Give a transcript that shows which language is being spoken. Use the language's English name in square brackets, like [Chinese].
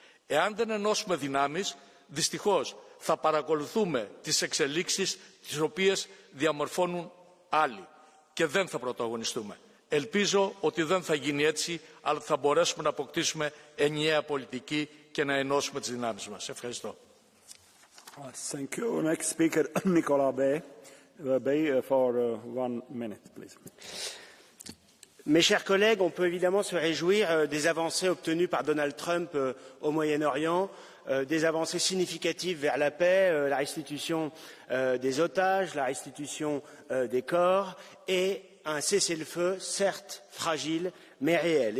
[Greek] Εάν δεν ενώσουμε δυνάμεις, δυστυχώς θα παρακολουθούμε τις εξελίξεις τις οποίες διαμορφώνουν άλλοι και δεν θα πρωταγωνιστούμε. Ελπίζω ότι δεν θα γίνει έτσι, αλλά θα μπορέσουμε να αποκτήσουμε ενιαία πολιτική και να ενώσουμε τις δυνάμεις μας. Ευχαριστώ. [English] Thank you. Next speaker, Nicolas Bay, for 1 minute, please. [French] Mes chers collègues, on peut évidemment se réjouir des avancées obtenues par Donald Trump au Moyen-Orient, des avancées significatives vers la paix, la restitution des otages, la restitution des corps et un cessez-le-feu, certes fragile, mais réel.